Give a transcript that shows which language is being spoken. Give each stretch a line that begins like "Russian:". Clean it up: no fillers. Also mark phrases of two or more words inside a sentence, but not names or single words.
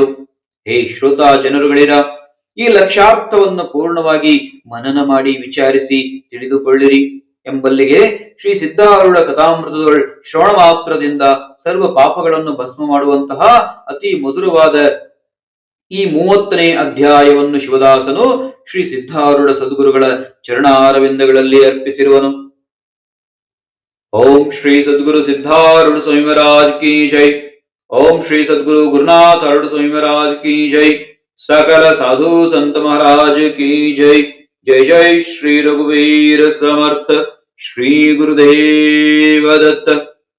Kannada: ಹೇ ಶ್ರೋತಾ ಜನರುಗಳಿರ, ಈ ಲಕ್ಷ್ಯಾರ್ಥವನ್ನು ಪೂರ್ಣವಾಗಿ ಮನನ ಮಾಡಿ ವಿಚಾರಿಸಿ ತಿಳಿದುಕೊಳ್ಳಿರಿ ಎಂಬಲ್ಲಿಗೆ ಶ್ರೀ ಸಿದ್ಧಾರೂಢ ಕಥಾಮೃತದೊಳ್ ಶ್ರವಣ ಮಾತ್ರದಿಂದ ಸರ್ವ ಪಾಪಗಳನ್ನು ಭಸ್ಮ ಮಾಡುವಂತಹ ಅತಿ ಮಧುರವಾದ ಈ 30ನೇ ಅಧ್ಯಾಯವನ್ನು ಶಿವದಾಸನು ಶ್ರೀ ಸಿದ್ಧಾರೂಢ ಸದ್ಗುರುಗಳ ಚರಣಾರವಿಂದಗಳಲ್ಲಿ ಅರ್ಪಿಸಿರುವನು.
Hindi: ओम् श्री सद्गुरु सिद्धारूढ स्वामी महाराज की जय. ओम् श्री सद्गुरु गुरुनाथ अरुण स्वामी महाराज की जय. सकल साधु संत महाराज की जय.
Marathi: जय जय श्री रघुवीर समर्थ. श्री गुरुदेव दत्त.